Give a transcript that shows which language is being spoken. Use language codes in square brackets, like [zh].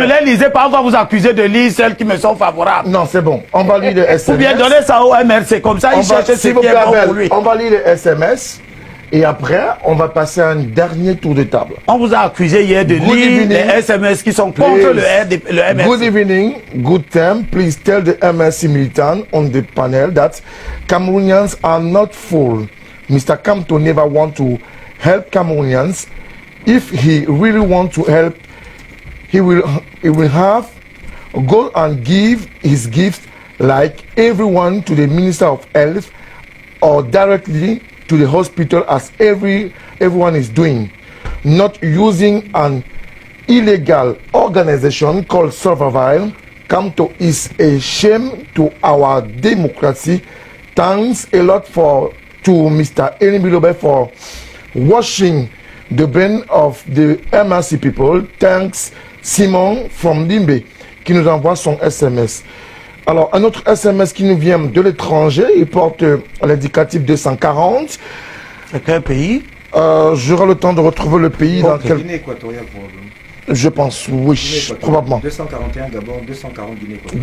[fr] Ne les lisez pas, on va vous accuser de lire celles qui me sont favorables. Non, c'est bon. On va lire les SMS. Ou bien donner ça au MRC. Comme ça, il cherche ce qui est bon pour lui. On va lire les SMS. Et après, on va passer à un dernier tour de table. On vous a accusé hier de lire les SMS qui sont contre le MRC. [en] Good evening, good time. Please tell the MRC militant on the panel that Cameroonians are not fool. Mr. Kamto never want to help Cameroonians. If he really want to help, he will have go and give his gift like everyone to the Minister of Health or directly to the hospital as everyone is doing, not using an illegal organization called Survival. Kamto is a shame to our democracy. Thanks a lot to Mr. Elie Bilobe for washing the brain of the MRC people. Thanks Simon from Limbe [fr] qui nous envoie son SMS. Alors, un autre SMS qui nous vient de l'étranger, il porte l'indicatif 240. C'est quel pays? J'aurai le temps de retrouver le pays dans quel... Guinée équatoriale, probablement. Je pense, oui, probablement. 241 Gabon, 240 Guinée équatoriale.